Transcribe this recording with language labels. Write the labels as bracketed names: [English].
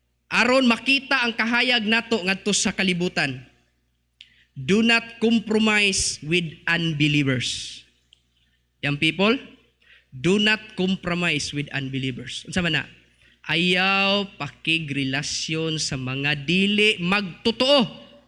[Cebuano] Aron makita ang kahayag nato ngadto sa kalibutan. [English] Do not compromise with unbelievers. Young people, do not compromise with unbelievers. [Cebuano] Unsa man na? Ayaw pakigrelasyon sa mga dili magtotoo.